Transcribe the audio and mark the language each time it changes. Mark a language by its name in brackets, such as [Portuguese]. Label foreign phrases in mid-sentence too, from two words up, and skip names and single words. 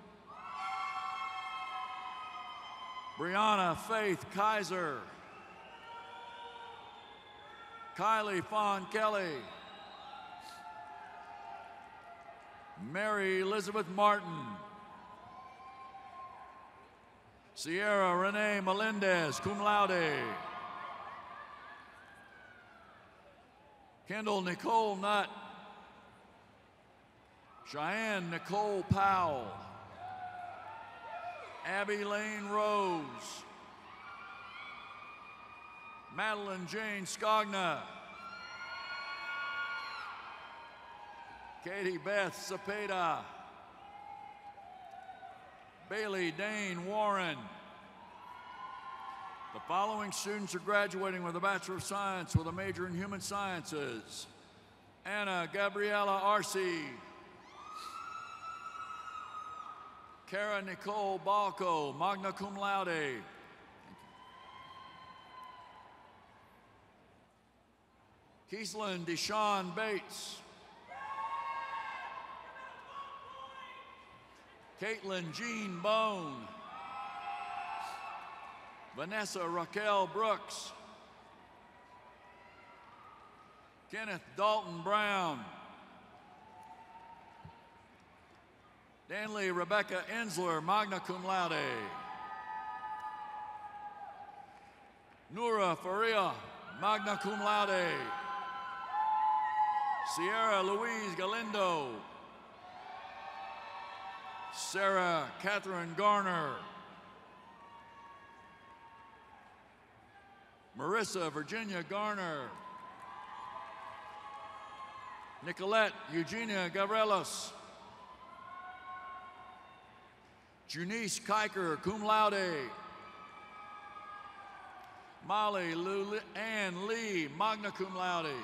[English] Brianna Faith Kaiser. Kylie Fawn Kelly. Mary Elizabeth Martin. Sierra Renee Melendez, [Latin] cum laude. [English] Kendall Nicole Nutt. Cheyenne Nicole Powell. Abby Lane Rose. Madeline Jane Scogna. Katie Beth Cepeda. Bailey Dane Warren. The following students are graduating with a Bachelor of Science with a major in Human Sciences. Anna Gabriela Arce. Kara Nicole Balco, [Latin] magna cum laude. [English] Keeslyn Deshawn Bates. Caitlin Jean Bone. Vanessa Raquel Brooks. Kenneth Dalton Brown. Danley Rebecca Ensler, [Latin] magna cum laude. [English] Nura Faria, [Latin] magna cum laude. [English] Sierra Louise Galindo. Sarah Catherine Garner. Marissa Virginia Garner. Nicolette Eugenia Gavrelos. Junice Kiker, [Latin] cum laude. [English] Molly Ann Lee, [Latin] magna cum laude.